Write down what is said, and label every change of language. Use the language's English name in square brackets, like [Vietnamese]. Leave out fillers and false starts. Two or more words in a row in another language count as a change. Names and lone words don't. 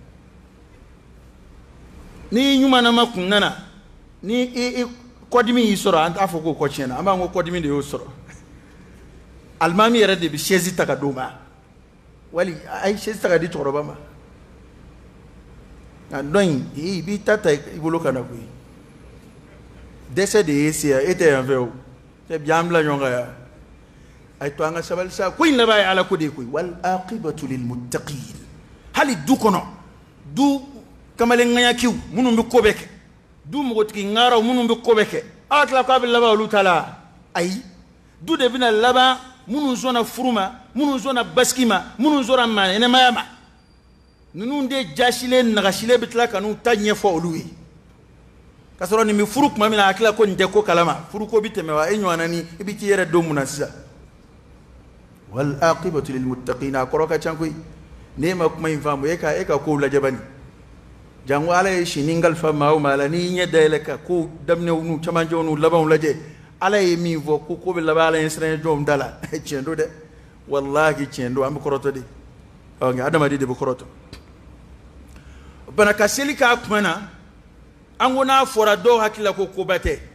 [Bambara] ni ɲumana ma kun nana ni i kɔdimi y'i sɔrɔ an t'a fɔ k'o kɔ tiɲɛna an b'an ko kɔdimi de y'o sɔrɔ alimami yɛrɛ de bɛ chaise ta ka d'o ma wali a ye chaise ta ka di cɛkɔrɔba ma nka dɔn in i b'i ta i bolo ka na koyi dɛsɛ de y'e se yan e tɛ yan fɛ o cɛ bi an bila ɲɔgɔn kan yan a ye to an ka sabali sa ko in laban ye ala ko de ye koyi [Arabic] والعاقبة للمتقين [Bambara] hali du kɔnɔ du kamalenŋayakiw minnu bɛ ko bɛɛ kɛ du mɔgɔtigi ŋaaraw minnu bɛ ko bɛɛ kɛ ala tila k'a bɛ laban olu ta la ayi du de bɛna laban minnu sɔnna furu ma minnu sɔnna basigi ma minnu sɔnna ɲɛnɛmaya ma ninnu de jasilen nagasilen bɛ tila ka n'u ta ɲɛfɔ olu ye ka sɔrɔ nin bɛ furu tuma min na a tila ko nin tɛ ko kalama furu ko bɛ tɛmɛ wa e ɲɔgɔnna ni i bɛ t'i yɛrɛ don mun na sisan [Arabic] والعاقبة للمتقين [Bambara] a kɔrɔ ka ca koyi n'e ma kuma in faamu e ka kow lajɛ bani jango ala ye sini ngalifa maa o maa la n'i ɲɛ dayɛlɛ ka ko daminɛw n'u cɛmancɛw n'u labanw lajɛ ala ye min fɔ ko ko bɛ laban ala ye siran jɔnw da la tiɲɛ don dɛ wallahi tiɲɛ don an bɛ kɔrɔtɔ de nka adamaden de bɛ kɔrɔtɔ bana ka seli k'a kuma na an ko n'a fɔra dɔw hakili la ko koba tɛ